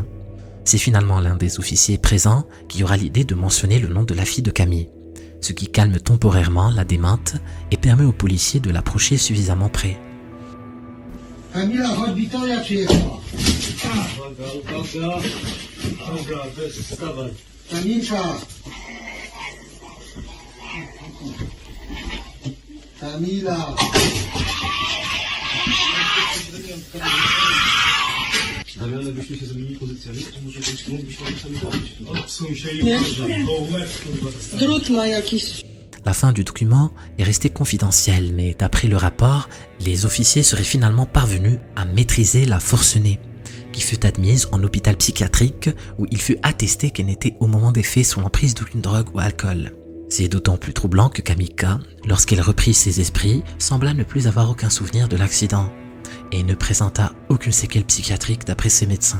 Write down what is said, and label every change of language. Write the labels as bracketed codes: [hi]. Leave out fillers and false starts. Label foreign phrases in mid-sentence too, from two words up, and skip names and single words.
[fr] C'est finalement l'un des officiers présents qui aura l'idée de mentionner le nom de la fille de Camille, ce qui calme temporairement la démente et permet aux policiers de l'approcher suffisamment près. [pl] Kamila, chodź, Wiktoria przyjechała. Dobra, weź, wstawaj. Kamilka. Kamila. Damiany, byśmy się zmienili pozycjami, to może moglibyśmy sami robić. Odsuń się i Drut ma jakiś. [fr] La fin du document est restée confidentielle, mais d'après le rapport, les officiers seraient finalement parvenus à maîtriser la forcenée, qui fut admise en hôpital psychiatrique où il fut attesté qu'elle n'était au moment des faits sous l'emprise d'aucune drogue ou alcool. C'est d'autant plus troublant que Kamika, lorsqu'elle reprit ses esprits, sembla ne plus avoir aucun souvenir de l'accident et ne présenta aucune séquelle psychiatrique d'après ses médecins.